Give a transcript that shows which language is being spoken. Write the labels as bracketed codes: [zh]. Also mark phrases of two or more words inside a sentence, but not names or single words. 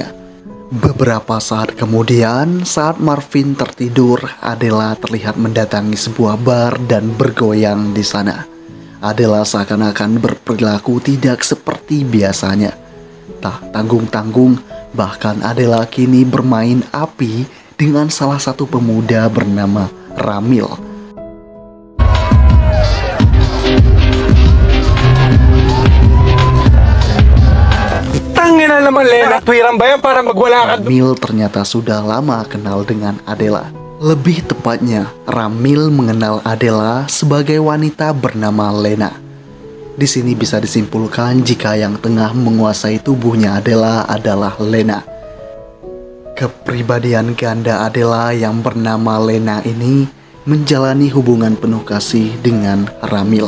[id] Beberapa saat kemudian, saat Marvin tertidur, Adela terlihat mendatangi sebuah bar dan bergoyang di sana. Adela seakan-akan berperilaku tidak seperti biasanya. Tak tanggung-tanggung, bahkan Adela kini bermain api dengan salah satu pemuda bernama Ramil. [tl] Tangina naman, Lena. Tuwiran ba yan para magwala ka? [id] Ramil ternyata sudah lama kenal dengan Adela. Lebih tepatnya, Ramil mengenal Adela sebagai wanita bernama Lena. Di sini bisa disimpulkan jika yang tengah menguasai tubuhnya Adela adalah Lena. Kepribadian ganda Adela yang bernama Lena ini menjalani hubungan penuh kasih dengan Ramil.